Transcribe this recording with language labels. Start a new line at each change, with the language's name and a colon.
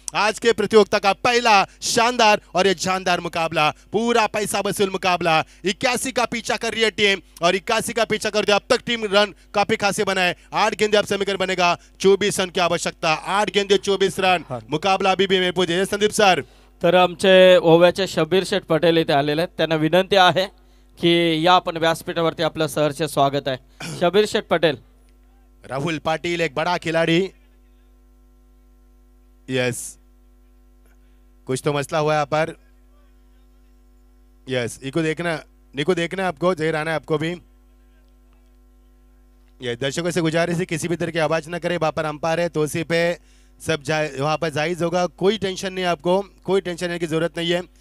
Hindi: आज के प्रतियोगिता का पहला शानदार और ये जानदार मुकाबला, पूरा पैसा वसूल मुकाबला। 81 का पीछा कर रही है टीम और 81 का पीछा कर दिया। अब तक टीम रन काफी खासे बनाए। 8 गेंदे अब समीकरण बनेगा, 24 रन की आवश्यकता। 8 गेंदे 24 रन, मुकाबला अभी भी महफूज है।
Marathi: संदीप सर, तर आमचे ओव्याचे शबीर शेठ पटेल इथे आलेले आहेत, त्यांना विनंती आहे की या आपण व्यासपीठावरती आपलं सहर्ष स्वागत आहे। शबीर शेठ पटेल।
Hindi: राहुल पाटिल एक बड़ा खिलाड़ी, यस कुछ तो मसला हुआ है यहाँ पर। यस इको देखना है आपको, जहर आना है आपको भी। ये दर्शकों से गुजारिश है किसी भी तरह की आवाज ना करे, वहां पर अंपायर है तोसी पे सब वहां पर जायज होगा, कोई टेंशन नहीं है आपको, कोई टेंशन लेने की जरूरत नहीं है।